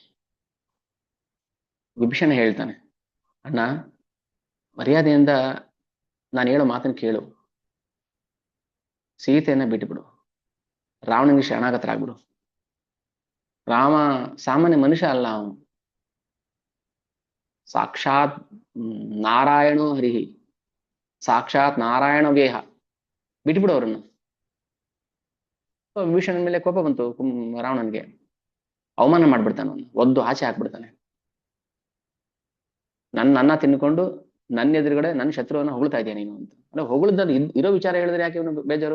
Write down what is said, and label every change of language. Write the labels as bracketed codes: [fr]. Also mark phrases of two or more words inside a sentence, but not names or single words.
[kn] ವಿಭೀಷಣ ಹೇಳ್ತಾನೆ, ಅಣ್ಣ, ಮರ್ಯಾದೆಯಿಂದ ನಾನು ಹೇಳೋ ಮಾತನ್ನು ಕೇಳು, ಸೀತೆಯನ್ನ ಬಿಟ್ಟುಬಿಡು, ರಾವಣನಿಗೆ ಶರಣಾಗತರಾಗ್ಬಿಡು. ರಾಮ ಸಾಮಾನ್ಯ ಮನುಷ್ಯ ಅಲ್ಲ, ಅವನು [sa] ಸಾಕ್ಷಾತ್ ನಾರಾಯಣೋ ಹರಿಹಿ, ಸಾಕ್ಷಾತ್ ನಾರಾಯಣ ವೇಹ, [kn] ಬಿಟ್ಬಿಡು ಅವ್ರನ್ನ. ವಿಭೀಷಣನ ಮೇಲೆ ಕೋಪ ಬಂತು ರಾವಣನ್ಗೆ, ಅವಮಾನ ಮಾಡ್ಬಿಡ್ತಾನೆ, ಅವನು ಒದ್ದು ಆಚೆ ಹಾಕ್ಬಿಡ್ತಾನೆ. ನನ್ನ ಅನ್ನ ತಿನ್ಕೊಂಡು ನನ್ನ ಎದುರುಗಡೆ ನನ್ನ ಶತ್ರುವನ್ನ ಹೊಗಳ್ತಾ ಇದೆಯಾ ನೀನು ಅಂತ. ಅಂದ್ರೆ ಹೊಗಳಿದ್ದದ್ದು ಇರೋ ವಿಚಾರ ಹೇಳಿದ್ರೆ ಯಾಕೆ ಇವನು ಬೇಜಾರು?